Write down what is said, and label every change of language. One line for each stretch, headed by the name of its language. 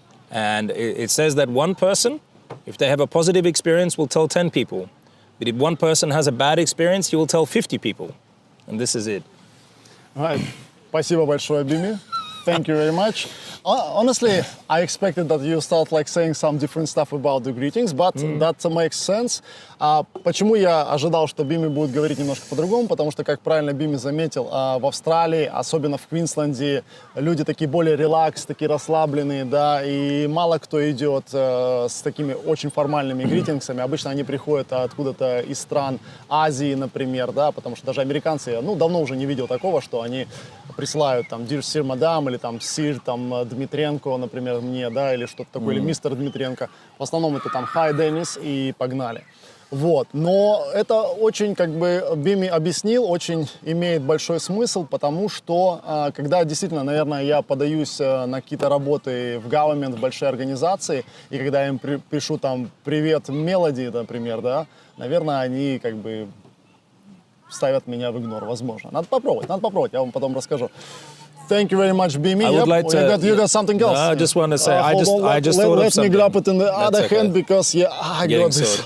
English: And it says that one person, if they have a positive experience, will tell 10 people. But if one person has a bad experience, you will tell 50 people. And this is it. Right.
Russian: Спасибо большое, Бими.
English: Thank you very much. Honestly, I expected that you start like saying some different stuff about the greetings, but that makes sense.
Russian: Почему я ожидал, что Бими будет говорить немножко по-другому? Потому что, как правильно Бими заметил, в Австралии, особенно в Квинсленде, люди такие более релакс, такие расслабленные, да, и мало кто идет с такими очень формальными гритингсами. Обычно они приходят откуда-то из стран Азии, например, да, потому что даже американцы, я, давно уже не видел такого, что они присылают там
English: «Dear Sir, Madam»
Russian: или там «Sir», там Дмитренко, например, мне, да, или что-то такое, или «Мистер Дмитренко». В основном это там «Hi, Денис» и погнали. Вот, но это очень, как бы, Бими объяснил, очень имеет большой смысл, потому что, когда действительно, наверное, я подаюсь на какие-то работы в government, в большие организации, и когда я им пишу там «Привет, Мелоди», например, да, наверное, они, как бы, ставят меня в игнор, возможно. Надо попробовать, я вам потом расскажу.
English: Thank you very much, Bimi. You got something else? No, I just want to say, I just thought of something. Let me grab it in the other hand because, I got this.